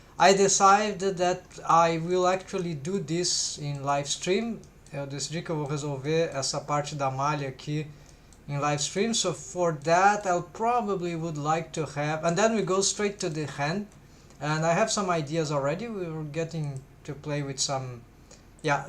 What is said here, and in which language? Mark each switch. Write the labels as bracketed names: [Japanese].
[English] I decided that I will actually do this in live stream. [Portuguese] Eu decidi que eu vou resolver essa parte da malha aqui [English] in live stream. So for that I'll probably would like to have, and then we go straight to the hand, and I have some ideas already. We were getting to play with some, yeah.